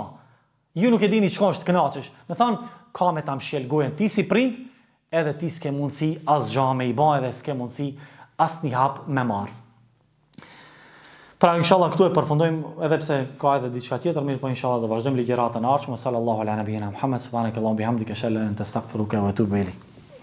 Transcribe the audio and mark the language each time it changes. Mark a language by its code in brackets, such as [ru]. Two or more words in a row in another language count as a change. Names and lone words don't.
[sq] Ju nuk e dini çka është të kënaqesh. Me thonë, ka me ta mshjel gojën, ti si prind, edhe ti s'ke mundësi as gjo me i ba, edhe s'ke mundësi as një hap me marr. Pra inshallah këtu e përfundojmë, edhe pse ka edhe diçka tjetër, mirë po inshallah do vazhdojmë ligjëratën e ardhshme. [ar] صلى الله على نبينا محمد، سبحانك اللهم وبحمدك، أشهد أن لا إله إلا أنت، أستغفرك وأتوب إليك.